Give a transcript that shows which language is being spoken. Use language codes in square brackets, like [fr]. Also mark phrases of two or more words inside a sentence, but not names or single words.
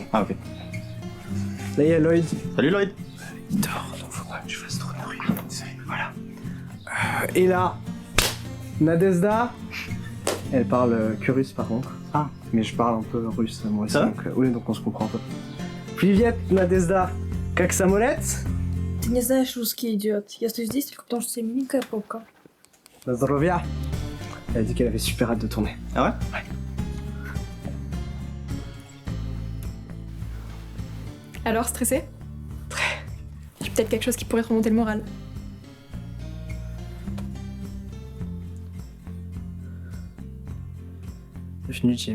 [fr] Ah, ok. Là, il y a Lloyd. Salut Lloyd. Il dort, donc faut pas que je fasse trop de bruit. Voilà. Et là, Nadezhda. Elle parle que russe par contre. Ah. Mais je parle un peu russe moi aussi. Ça va Donc, oui, donc on se comprend un peu. [ru] Привет, Надежда. Как самолет? Ты не знаешь русский, идиот. Я стою здесь только потому, что c'est миленькая попка. На здоровья. [fr] Elle a dit qu'elle avait super hâte de tourner. Ah ouais? Ouais. Alors, stressé? Très. J'ai peut-être quelque chose qui pourrait te remonter le moral. Bienvenue, Jim.